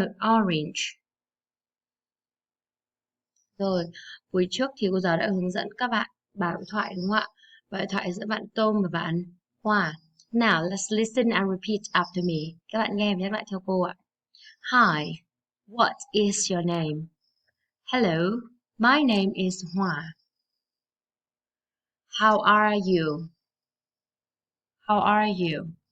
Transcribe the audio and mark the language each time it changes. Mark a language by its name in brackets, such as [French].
[English] Orange. [Vietnamese] Rồi, buổi trước thì cô giáo đã hướng dẫn các bạn bảo điện thoại, đúng không ạ? Bảo điện thoại giữa bạn Tôm và bạn Hoa. [English] Now, let's listen and repeat after me. [Vietnamese] Các bạn nghe và nhắc lại theo cô ạ. [English] Hi, what is your name? Hello, my name is Hoa. How are you? How are you?